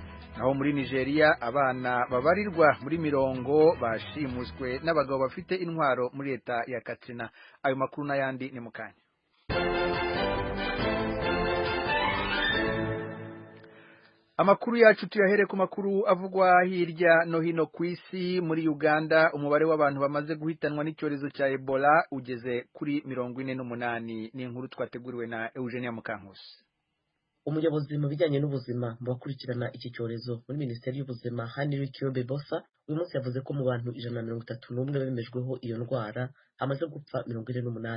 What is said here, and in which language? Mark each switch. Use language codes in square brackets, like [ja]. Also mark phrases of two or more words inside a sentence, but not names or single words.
[rw] Naho muri Nigeria abana babarirwa muri mirongo bashimuswe n'abagabo bafite intwaro muri leta ya Katsina. Ayo makuru n'ayandi ni mukanya. Amakuru yacu tuyahere ku makuru avugwa hirya no hino ku isi. Muri Uganda umubare w'abantu bamaze guhitanwa n'icyorezo cya Ebola ugeze kuri 48. Ni inkuru twateguriwe na Eugenia Mukankusi. Umuyobozi mu bijyanye n'ubuzima mu bakurikirana iki cyorezo muri Minisiteri y'Ubuzima Henry Kyobe Bosa uyu munsi yavuze ko mu bantu 131 bemejweho iyo ndwara hamaze gupfa 48.